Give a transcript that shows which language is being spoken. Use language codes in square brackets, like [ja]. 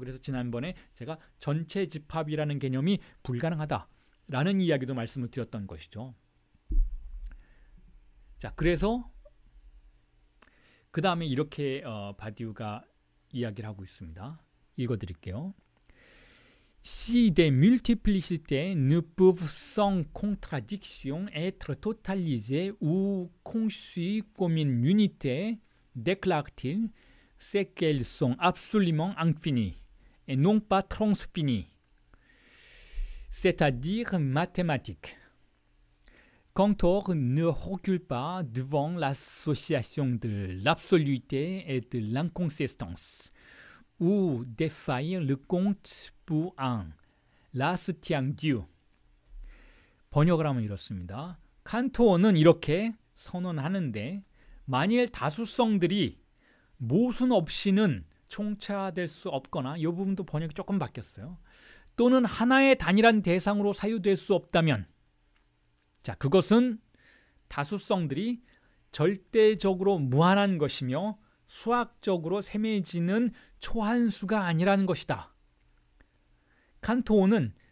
[ko] 그래서 지난번에 제가 전체 집합이라는 개념이 불가능하다라는 이야기도 말씀을 드렸던 것이죠. 자, 그래서 그 다음에 이렇게 바디우가 이야기를 하고 있습니다. 읽어드릴게요. [fr] Si des multiplicités ne peuvent sans contradiction être totalisées ou conçues comme une unité, déclare-t-il, c'est qu'elles sont absolument infinies et non pas transfinies, c'est-à-dire mathématiques. Cantor ne recule pas devant l'association de l'absoluité et de l'inconsistance, ou défaire le compte pour un. Là se tient Dieu. [ko] 번역을 하면 이렇습니다. 칸토어는 이렇게 선언하는데 만일 다수성들이 모순 없이는 총체화될 수 없거나 이 부분도 번역이 조금 바뀌었어요. 또는 하나의 단일한 대상으로 사유될 수 없다면 자, 그것은 다수성들이 절대적으로 무한한 것이며 수학적으로 셈해지는 초한수가 아니라는 것이다. 칸토어는